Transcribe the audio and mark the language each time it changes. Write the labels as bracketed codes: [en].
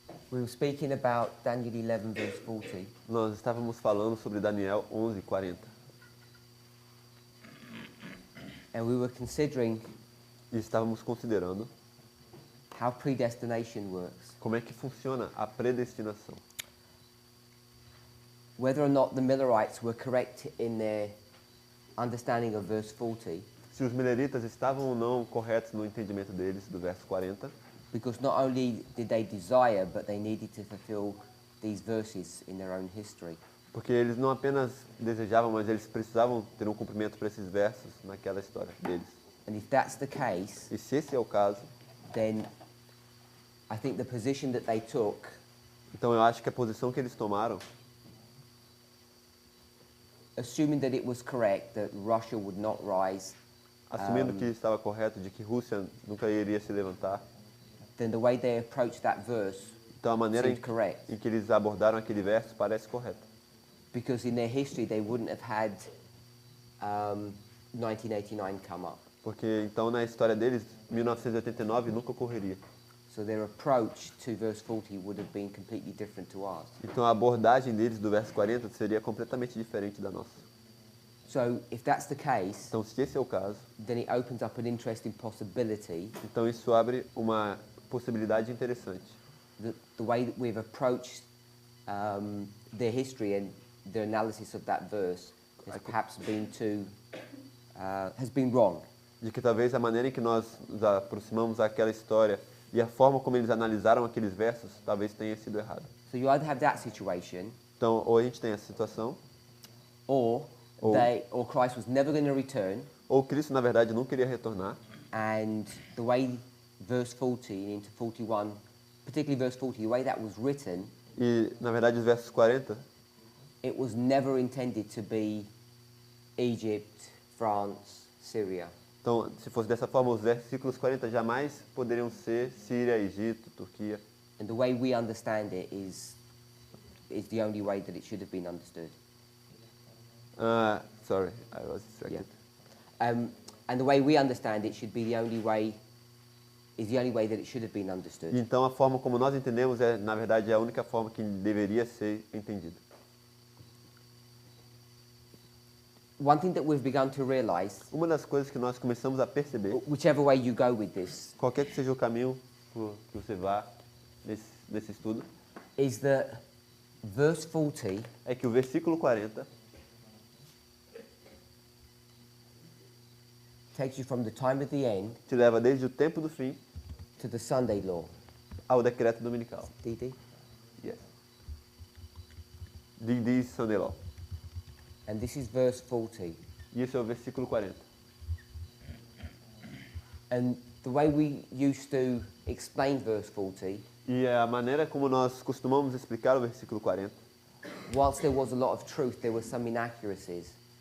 [en] we were speaking about Daniel 11 verse 40. [pt] nós estávamos falando sobre Daniel 11:40. [en] And we were considering [pt] E estávamos considerando [en] how predestination works. [pt] como é que funciona a predestinação. [en] Whether or not the Millerites were correct in their understanding of verse 40, [pt] Se os mileritas estavam ou não corretos no entendimento deles do verso 40, [en] because not only did they desire, but they needed to fulfill these verses in their own history. [pt] porque eles não apenas desejavam, mas eles precisavam ter um cumprimento para esses versos naquela história deles. [en] And if that's the case, [pt] E se esse é o caso, [en] then I think the position that they took [pt] então eu acho que a posição que eles tomaram, [en] assuming that it was correct that Russia would not rise, [pt] assumindo que estava correto de que Rússia nunca iria se levantar, [en] then the way they approached that verse [pt] então a maneira [en] seemed correct. [pt] em que eles abordaram aquele verso parece correta. [en] Because in their history they wouldn't have had 1989 come up. [pt] Porque então na história deles, 1989 nunca ocorreria. [en] So their approach to verse 40 would have been completely different to ours. [pt] Então a abordagem deles do verso 40 seria completamente diferente da nossa. [en] So if that's the case, [pt] Então se esse é o caso, [en] then it opens up an interesting possibility [pt] então isso abre uma possibilidade interessante. [en] that the way that we've approached their history and the analysis of that verse has perhaps been has been wrong. [pt] De que talvez a maneira em que nós nos aproximamos daquela história e a forma como eles analisaram aqueles versos talvez tenha sido errada. [en] So you either have that situation, [pt] Então ou a gente tem essa situação, [en] or Christ was never going to return, [pt] ou Cristo na verdade não queria retornar, [en] and the way verse 40 into 41, particularly verse 40, the way that was written, [pt] e na verdade os versos 40 [en] it was never intended to be Egypt, France, Syria. [pt] então, se fosse dessa forma, os versículos 40 jamais poderiam ser Síria, Egito, Turquia. [en] And the way we understand it is the only way that it should have been understood. Sorry, I was distracted. And the way we understand it should be the only way that it should have been understood. [pt] E então a forma como nós entendemos é, na verdade, a única forma que deveria ser entendida. [en] One thing that we've begun to realize, [pt] Uma das coisas que nós começamos a perceber, [en] whichever way you go with this, [pt] qualquer que seja o caminho que você vá nesse estudo, [en] is that verse 40 [pt] é que o versículo 40 [en] takes you from the time of the end [pt] te leva desde o tempo do fim [en] to the Sunday law. [pt] ao decreto dominical. DD? [en] Yes. This Sunday law. And this is verse 40. [pt] E esse é o versículo 40. [en] And the way we used to explain verse 40, [pt] E a maneira como nós costumamos explicar o versículo 40, [en] whilst there was a lot of truth, there were some inaccuracies.